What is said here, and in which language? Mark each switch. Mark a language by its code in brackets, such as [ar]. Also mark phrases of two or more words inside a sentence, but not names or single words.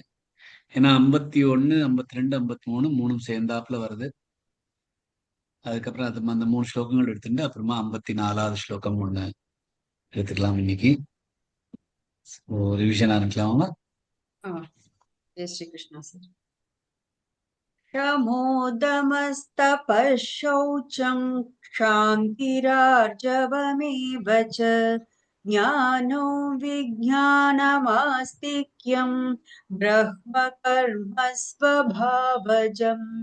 [ta] ஏன்னா 51, 52, 53 மூணும் சேர்ந்தாப்புல வருது. அதுக்கப்புறம் அந்த 3 ஸ்லோகங்கள் எடுத்துட்டு அப்புறமா 54வது ஸ்லோகம் ஒண்ணு எடுத்துக்கலாம். இன்னைக்கு ரிவிஷன் ஆரம்பிக்கலாமா? ஜெய் ஸ்ரீ கிருஷ்ணா சார். [sa] शमोदमस्तपः शौचं क्षान्तिरार्जवमेव च ज्ञानो विज्ञानमास्तिक्यं ब्रह्मकर्म स्वभावजम्